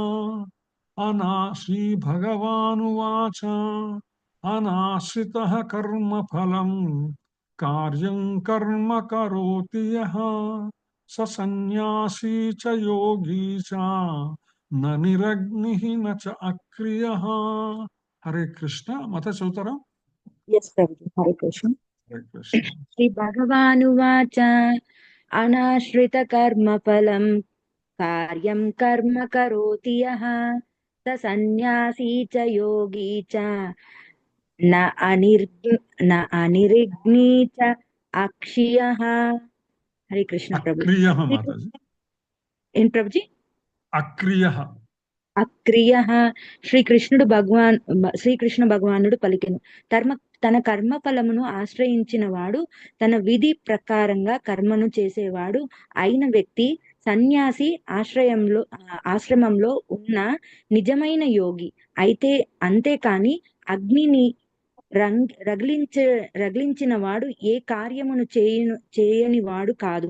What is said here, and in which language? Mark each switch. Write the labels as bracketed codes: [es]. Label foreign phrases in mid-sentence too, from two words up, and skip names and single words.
[sa] శ్రీ భగవానువాచ అనాశ్రితః కర్మ ఫలం కార్యం కర్మ కరోతి యః స సన్యాసీ చ యోగీ చ న నిరగ్నిః న చ అక్రియః. [te] హరే కృష్ణ. మత చదువుతారా? [en] Yes, Prabhuji. Hare Krishna. హరే కృష్ణ. [sa] Shri Bhagavanuvacha anashrita karma phalam karyam karma karoti yaha sa sannyasi cha yogi cha na anirigni cha akshiyaha. [en] Hare Krishna, Prabhuji. [te] అక్రియః మాతాజీ. [en] In Prabhuji? [te] అక్రియః. అక్రియ శ్రీకృష్ణ భగవానుడు పలికెను. తన కర్మ ఫలమును ఆశ్రయించిన వాడు, తన విధి ప్రకారంగా కర్మను చేసేవాడు అయిన వ్యక్తి సన్యాసి ఆశ్రమంలో ఉన్న నిజమైన యోగి అయితే, అంతేకాని అగ్నిని రగిలించిన వాడు ఏ కార్యమును చేయని వాడు కాదు.